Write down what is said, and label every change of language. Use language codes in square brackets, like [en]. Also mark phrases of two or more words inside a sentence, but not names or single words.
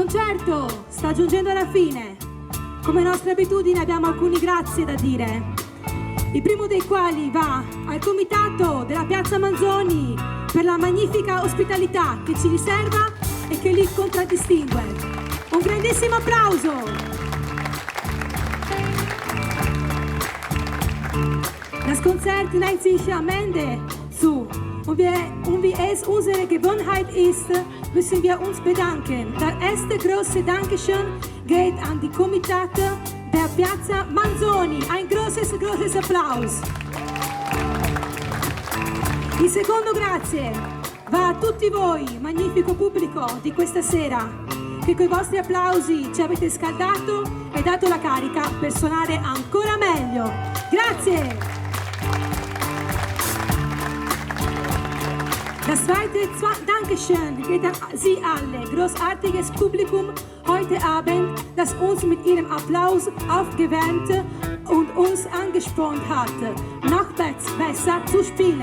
[it] concerto sta giungendo alla fine. Come nostra abitudine abbiamo alcuni grazie da dire. Il primo dei quali va al comitato della Piazza Manzoni per la magnifica ospitalità che ci riserva e che li contraddistingue. Un grandissimo applauso! [de] Das Konzert neigt sich am Ende zu. Und wie es unsere Gewohnheit ist, müssen wir uns bedanken. Das erste große Dankeschön geht an die Komitate der Piazza Manzoni. Ein großes Applaus. [it] Il secondo grazie va a tutti voi, magnifico pubblico di questa sera, che con i vostri applausi ci avete scaldato e dato la carica per suonare ancora meglio. Grazie! [de] Das zweite Dankeschön geht an Sie alle, großartiges Publikum heute Abend, das uns mit Ihrem Applaus aufgewärmt und uns angespornt hat, noch besser zu spielen.